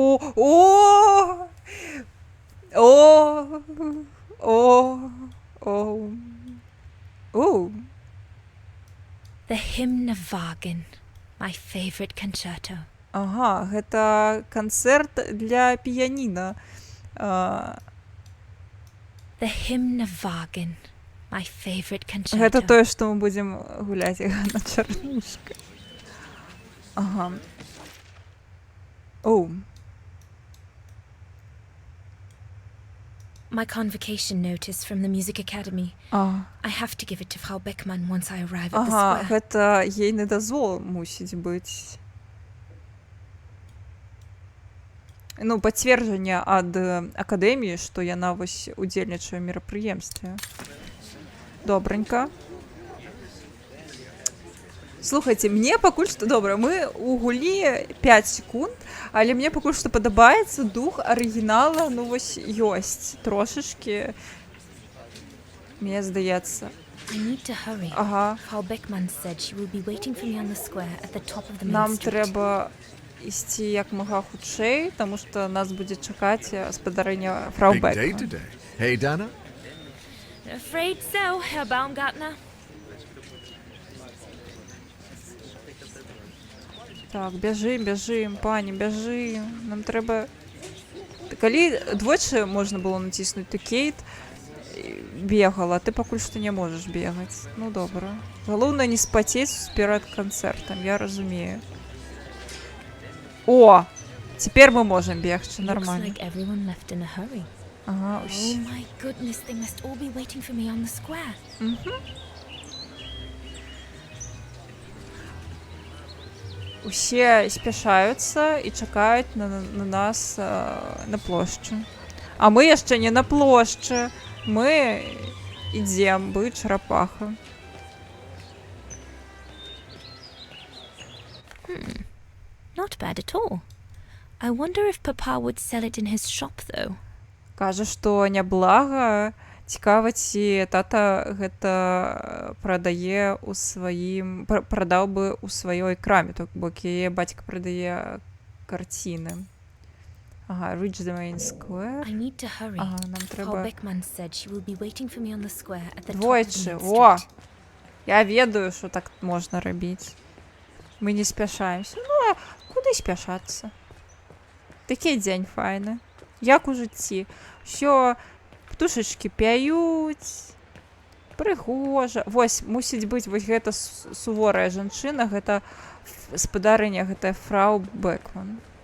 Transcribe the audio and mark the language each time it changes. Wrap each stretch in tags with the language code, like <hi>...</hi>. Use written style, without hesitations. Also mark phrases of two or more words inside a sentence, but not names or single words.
<en>О! О! О! О! О! The Hymn of Wagen, my favorite concerto.</en> <be>Ага, гэта канцэрт для піяніна.</be> <en>The Hymn of Wagen, my favorite concerto.</en> <be>Гэта тое, што мы будзем гуляць на чарнушка. Ага. Оу.</be> <en>My convocation notice from the Music Academy. А. I have to give it to Frau Beckmann once I arrive at the</en> <be>Ага,</be> <en>square.</en> <be>гэта ейны дазвол мусіць быць. Ну, пацверджанне ад акадэміі, што яна вось удзельнічае ў мерапрыемстве. Добранька. Слухайце, мне пакуль што добра, мы ў гулі 5 секунд, але мне пакуль што падабаецца дух арыгінала, ну вось ёсць трошачкі, мне здаецца.</be> <en>I need to hurry.</en> <be>Ага,</be> <en>Frau Beckmann said she will be waiting for me on the square at the top of the main</en> <be>нам</be> <en>street.</en> <be>трэба ісці як мага хутчэй, таму што нас будзе чакаць спадарэнне фрау</be> <en>Big day</en> <be>Бэкман.</be> <en>today. Hey, Dana? Afraid so, Herr Baumgartner.</en> <be>Так, бяжым, пані, бяжым. Нам трэба... Калі двойчы можна было націснуць, то Кейт бегала, ты пакуль што не можаш бегаць. Ну, добра. Галоўнае не спацець перад канцэртам, я разумею. О! Цяпер мы можам бегчы,</be> <en>Looks</en> <ru>нормально.</ru> <en>like everyone left in a hurry.</en> <be>Ага,</be> <en>Oh</en> <uk>усі.</uk> <en>my goodness, they must all be waiting for me on the square.</en> <be>Усе спяшаюцца і чакаюць на нас на плошчы. А мы яшчэ не на плошчы. Мы ідзем быць чарапаха.</be> <en>Not bad at all. I wonder if Papa would sell it in his shop, though.</en> <be>Кажа, што няблага. Цікава, ці тата гэта прадае ў сваім... Прадаў бы ў сваёй краме, то бок яе бацька прадае карціны. Ага,</be> <en>reach the main square. I need to hurry.</en> <be>Ага, нам</be> <en>Frau</en> <be>трэба...</be> <en>Beckmann said she will be waiting for me on the square at the top of the</en> <be>Двойчы,</be> <en>main</en> <be>о!</be> <en>street.</en> <be>Я ведаю, што так можна рабіць. Мы не спяшаемся. Ну, а куды спяшацца? Такі дзень файны. Як у жыцці. Усё, птушачкі пяюць. Прыгожа. Вось, мусіць быць вось гэта суворая жанчына, гэта спадарыня, гэтая фрау Бэкман.</be>